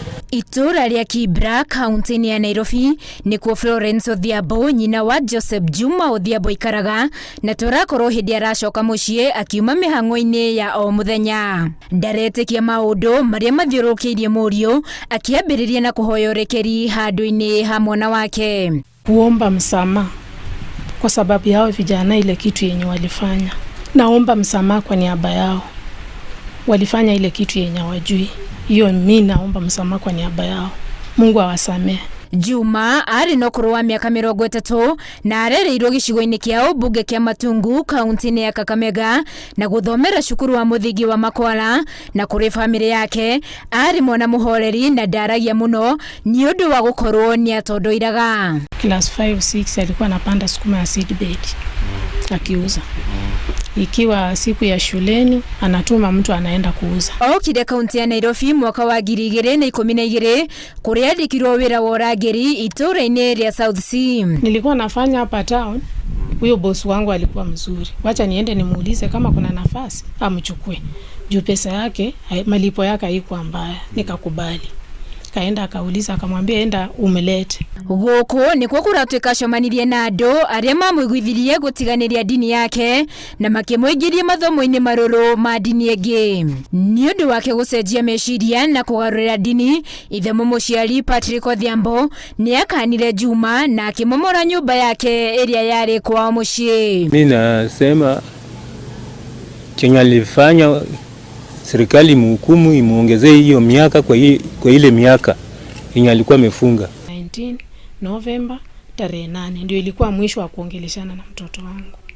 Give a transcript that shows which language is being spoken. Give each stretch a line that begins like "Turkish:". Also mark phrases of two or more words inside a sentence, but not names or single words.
Kikuyu: Itura ria Kibra, kaunti ya Nairobi, nikuo Florence Odhiambo, nyina wa Joseph Juma Odhiambo ikaraga, na tũrakorwo hĩndĩ aracoka mũciĩ akiuma mĩhang'o-inĩ ya o mũthenya. Ndaretĩkia maũndũ marĩa mathiũrũrũkĩirie mũriũ, akiambĩrĩria na kũhoya ũrekeri handũ-inĩ ha mwana wake.
Swahili: Kuomba msamaha kwa sababu yao vijana, ile kitu yenye walifanya. Naomba msamaha kwa niaba yao. Walifanya ile kitu yenye hawajui. Hiyo mimi naomba msamaha kwa niaba yao. Mungu awasamehe.
Kikuyu: Juma ari no kũrũ wa mĩaka 30 na arereirwo gĩcigo-inĩ kĩa ũmbunge kĩa Matungu kaunti-inĩ ya Kakamega na gũthomera cukuru wa mũthingi wa Makwara, na kũrĩ bamĩrĩ yake ari mwana mũhoreri na ndaragia mũno nĩ ũndũ wa gũkorwo nĩ atondoiraga.
Swahili: Class 5-6 alikuwa anapanda sukuma ya seedbed akiuza. Ikiwa siku ya shuleni anatuma mtu anaenda kuuza.
Kikuyu: Okire kaunti ya Nairobi mwaka wa 2012 kũrĩa andĩkirwo wĩra wa ũrangĩri itũra-inĩ rĩa South C.
Swahili: Nilikuwa nafanya hapa town. Huyo boss wangu alikuwa mzuri. Wacha niende nimuulize kama kuna nafasi amchukue. Juu pesa yake, malipo yake haikuwa mbaya. Nikakubali. Kaenda akauliza, akamwambia enda umelete.
Kikuyu: Gũkũ nĩkuo kũratuĩka acemanirie na andũ arĩa mamũiguithirie gũtiganĩria dini yake na makĩmũingĩria mathomo-inĩ marũrũ ma dini ĩngĩ. Nĩ ũndũ wake gũcenjia meciria na kũgarũrĩra dini, ithe mũciari Patrick Odhiambo nĩ akanire Juma na akĩmomora nyũmba yake ĩrĩa yarĩ kwao mũciĩ.
Swahili: Mimi nasema chenye alifanya serikali mhukumu, imuongezee hiyo miaka kwa ile miaka yenye alikuwa amefunga. 19 November tarehe 8 ndio ilikuwa mwisho wa kuongeleshana na mtoto wangu.